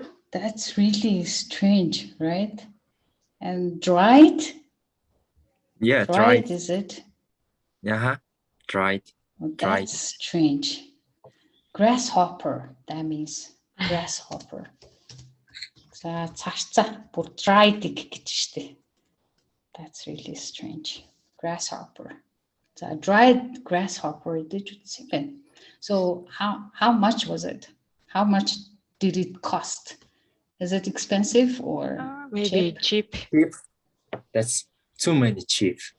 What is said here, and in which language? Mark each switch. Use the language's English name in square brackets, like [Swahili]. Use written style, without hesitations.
[English] That's really strange, right? And dried? Yeah, dried. Is it? Yeah, dried. Well, that's strange. Grasshopper, that means grasshopper. [Mongolian] За царцаа бүр dried гэж штэ. [English] That's really strange. Grasshopper. So dried grasshopper did you see? So how much was it? How much did it cost? Is it expensive or maybe cheap? That's too many cheap.